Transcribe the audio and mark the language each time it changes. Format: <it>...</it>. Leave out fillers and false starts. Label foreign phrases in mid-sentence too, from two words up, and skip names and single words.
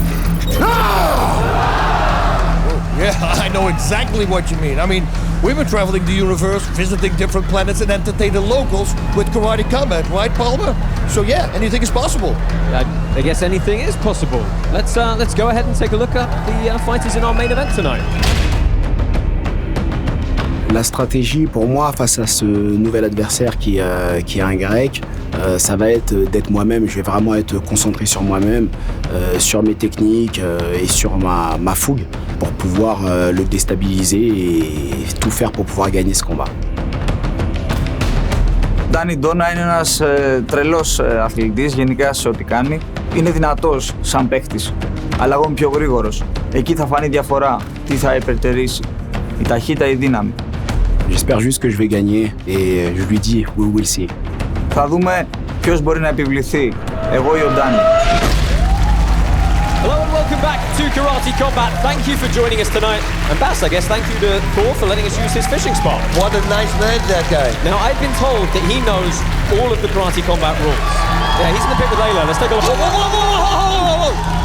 <en>Yeah, I know exactly what you mean. I mean, we've been traveling the universe, visiting different planets, and entertaining locals with karate combat, right, Palmer? So yeah, anything is possible. I guess anything is possible. Let's go ahead and take a look at the fighters in our main event tonight.</en> <fr>La stratégie pour moi face à ce nouvel adversaire qui est un grec, ça va être d'être moi-même. Je vais vraiment être concentré sur moi-même, sur mes techniques et sur ma fougue pour pouvoir le déstabiliser et tout faire pour pouvoir gagner ce combat.</fr> <el>Davey Donna είναι ένας τρελός αθλητής γενικά σε ό,τι κάνει. Είναι δυνατός σαν παίκτης, αλλά εγώ είμαι πιο γρήγορος. Εκεί θα φανεί διαφορά, τι θα υπερτερήσει, η ταχύτητα ή η δύναμη.</el> <fr>J'espère juste que je vais gagner et je lui dis</fr> <en>we will see.</en> <el>Θα δούμε ποιος μπορεί να επιβληθεί, εγώ ή ο Ντάνι.</el> <en>Hello and welcome back to Karate Combat. Thank you for joining us tonight. And Bas, I guess thank you to Thor for letting us use his fishing spot. What a nice man, that guy. Now, I've been told that he knows all of the Karate Combat rules. Yeah, he's in the pit with Layla. Let's take a look. Whoa.</en>